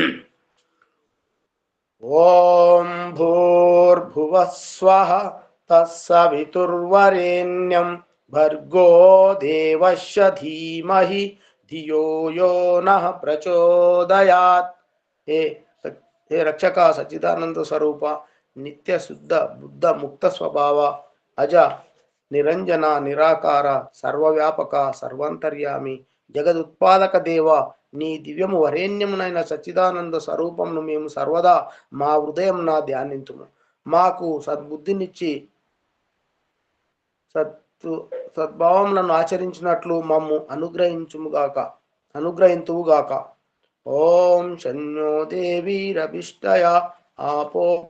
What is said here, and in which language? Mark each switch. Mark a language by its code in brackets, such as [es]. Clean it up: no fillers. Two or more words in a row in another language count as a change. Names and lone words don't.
[sa] ओम भूर्भुवः स्वः तत्सवितुर्वरेण्यं भर्गो देवस्य धीमहि धियो यो नः प्रचोदयात् [te] హే రక్షకా సచ్చిదానంద స్వరూప నిత్య శుద్ధ బుద్ధ ముక్త స్వభావ అజ నిరంజన నిరాకార సర్వవ్యాపక సర్వాంతర్యామి జగదుత్పాదక దేవ నీ దివ్యము వరేణ్యమునైన సచ్చిదానంద స్వరూపమును మేము సర్వదా మా హృదయమున ధ్యానింతుము మాకు సద్బుద్ధినిచ్చి సద్భావములను ఆచరించినట్లు మమ్ము అనుగ్రహింతువుగాక [sa] ఓం శన్యో దేవీరభిష్టయా ఆపో